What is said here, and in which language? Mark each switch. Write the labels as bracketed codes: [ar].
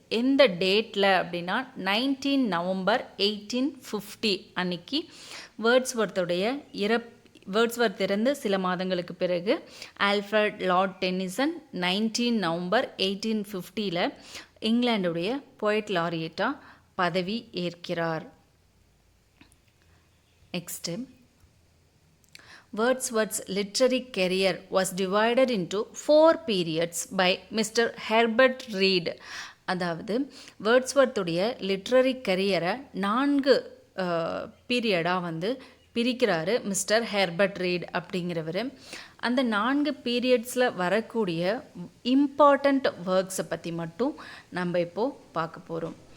[ta] எந்த டேட்டில் அப்படின்னா 19 நவம்பர் 1850 அன்னைக்கு வேர்ட்ஸ்வர்த்துடைய வேர்ட்ஸ்வர்த் இறந்து சில மாதங்களுக்கு பிறகு Alfred Lord tennessine 19 November 1850 இங்கிலாண்டுடைய poet லாரியட்டாக பதவி ஏற்கிறார். [en] Next Wordsworth's literary career was divided into 4 periods by Mr. Herbert Reed. [ta] அதாவது வேர்ட்ஸ்வர்த்துடைய லிட்ரரி கரியரை 4 பீரியடாக வந்து பிரிக்கிறாரு மிஸ்டர் ஹெர்பர்ட் ரீட் அப்படிங்கிறவர். அந்த 4 பீரியட்ஸில் வரக்கூடிய இம்பார்ட்டண்ட் ஒர்க்ஸை பற்றி மட்டும் நம்ம இப்போது பார்க்க போகிறோம்.